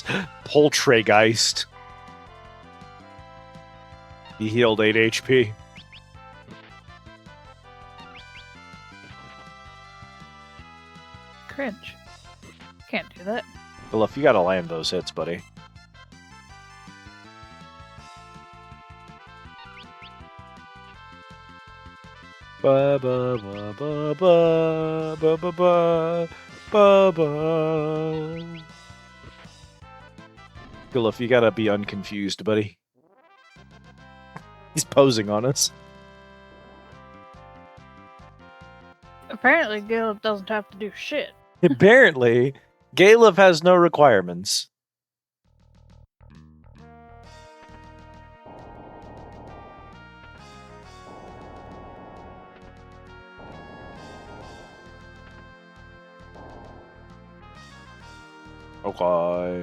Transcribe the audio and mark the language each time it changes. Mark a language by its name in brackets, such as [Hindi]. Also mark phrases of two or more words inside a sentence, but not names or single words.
[English] Poltergeist. He healed 8 HP. Cringe. Can't do that. Well, if you gotta land those hits, buddy. Ba ba ba ba ba ba ba ba ba ba. Gulif, you gotta be unconfused, buddy. He's posing on us. Apparently, Gil doesn't have to do shit. Apparently, Galef has no requirements. Okay.